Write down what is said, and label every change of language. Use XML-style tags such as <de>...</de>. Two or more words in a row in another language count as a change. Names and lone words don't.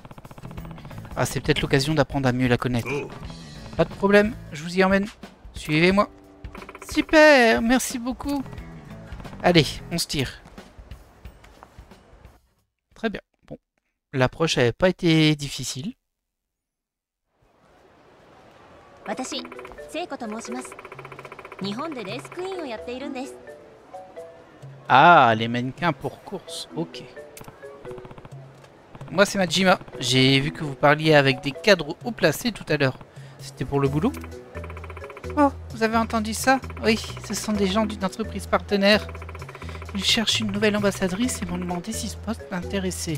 <fr>Ah, c'est peut-être l'occasion d'apprendre à mieux la connaître. Pas de problème, je vous y emmène. Suivez-moi. Super, merci beaucoup. Allez, on se tire. Très bien. Bon, l'approche n'avait pas été difficile.</fr> <ja>私、聖子と申します。日本でレースクイーンをやっているんです。</ja> <fr>Ah, les mannequins pour course, ok. Moi c'est Majima, j'ai vu que vous parliez avec des cadres haut placés tout à l'heure. C'était pour le boulot? Oh, vous avez entendu ça? Oui, ce sont des gens d'une entreprise partenaire. Ils cherchent une nouvelle ambassadrice et m'ont demandé si ce poste m'intéressait.</fr>